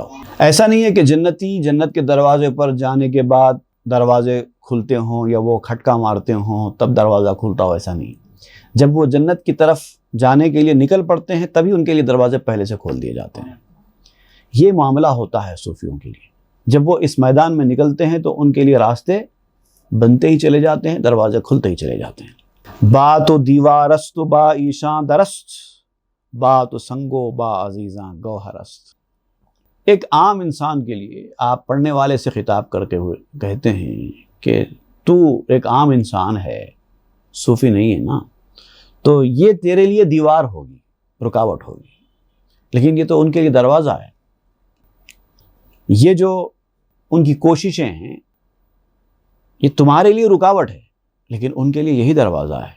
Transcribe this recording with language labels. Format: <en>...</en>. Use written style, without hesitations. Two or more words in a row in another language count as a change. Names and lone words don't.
<ur>ایسا نہیں ہے کہ جنتی جنت کے دروازے پر جانے کے بعد دروازے کھلتے ہوں یا وہ کھٹکا مارتے ہوں تب دروازہ کھلتا ہو، ایسا نہیں۔ جب وہ جنت کی طرف جانے کے لیے نکل پڑتے ہیں تبھی ان کے لیے دروازے پہلے سے کھول دیے جاتے ہیں۔ یہ معاملہ ہوتا ہے صوفیوں کے لیے، جب وہ اس میدان میں نکلتے ہیں تو ان کے لیے راستے بنتے ہی چلے جاتے ہیں، دروازے کھلتے ہی چلے جاتے ہیں۔</ur> <fa>بات و دیوارست با ایشاں درست، بات و سنگو با عزیزاں گوہرست۔</fa> <ur>ایک عام انسان کے لیے آپ پڑھنے والے سے خطاب کرتے ہوئے کہتے ہیں کہ تو ایک عام انسان ہے، صوفی نہیں ہے نا، تو یہ تیرے لیے دیوار ہوگی، رکاوٹ ہوگی، لیکن یہ تو ان کے لیے دروازہ ہے۔ یہ جو ان کی کوششیں ہیں یہ تمہارے لیے رکاوٹ ہے، لیکن ان کے لیے یہی دروازہ ہے۔</ur>